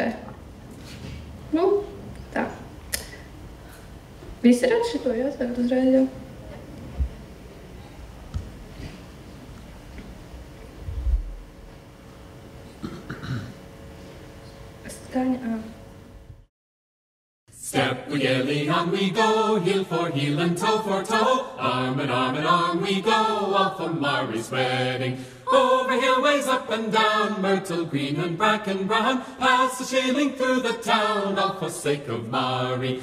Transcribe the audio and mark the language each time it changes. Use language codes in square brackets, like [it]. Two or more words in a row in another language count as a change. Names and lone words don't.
[lv] Nu, tā. Visi redz šito jāsaka uzreiz jau? Skaņa, [en] Step gaily on we go, heel for heel and toe for toe. Arm in arm we go, off for Mari's wedding. Over hillways, up and down, myrtle green and bracken brown, past the shilling through the town, all for sake of Mari.